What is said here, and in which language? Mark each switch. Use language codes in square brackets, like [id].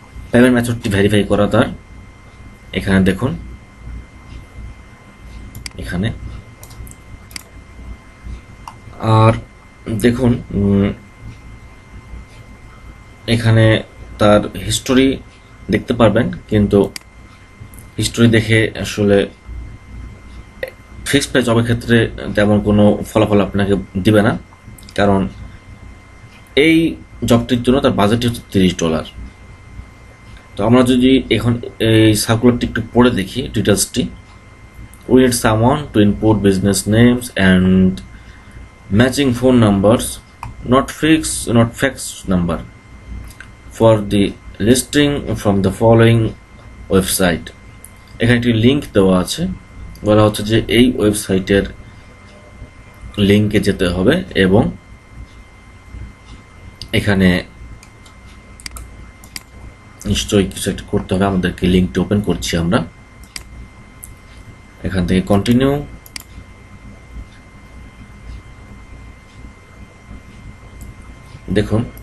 [bn] Payment মেথডটি verify করা তার এখানে দেখুন, এখানে আর দেখুন এখানে তার হিস্টোরি দেখতে পারবেন, কিন্তু হিস্টোরি দেখে আসলে ফিক্সড প্রাইস জবের ক্ষেত্রে তেমন কোনো ফলাফল আপনাকে দিবে না, কারণ এই জবটির জন্য তার বাজেট হচ্ছে $30। তো আমরা যদি এখন এই সার্কুলারটি একটু পড়ে দেখি ডিটেলসটি, [en] we need someone to input business names and matching phone numbers, not fax number, for the listing from the following website. [bn] এখানে একটি লিঙ্ক দেওয়া আছে, বলা হচ্ছে যে এই ওয়েবসাইটের লিঙ্কে যেতে হবে এবং এখানে নিশ্চয়ই কিছু একটা করতে হবে। আমাদেরকে লিঙ্কটি ওপেন করছি আমরা, এখান থেকে কন্টিনিউ, দেখুন